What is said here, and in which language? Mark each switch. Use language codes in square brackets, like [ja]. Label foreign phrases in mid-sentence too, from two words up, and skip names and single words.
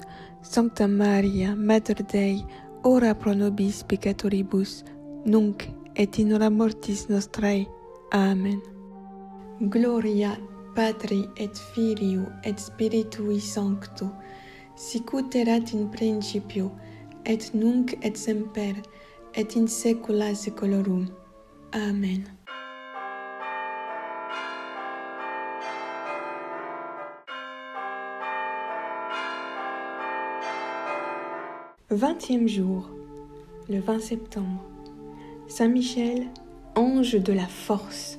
[la] Sancta Maria, Mater Dei, ora pro nobis peccatoribus, nunc et in hora mortis nostrae. Amen. Gloria Patri et Filio et Spiritui Sancto, sicut erat in principio, et nunc et semper, et in saecula saeculorum. Amen. [fr] Vingtième jour, le 20 septembre. Saint Michel, ange de la force.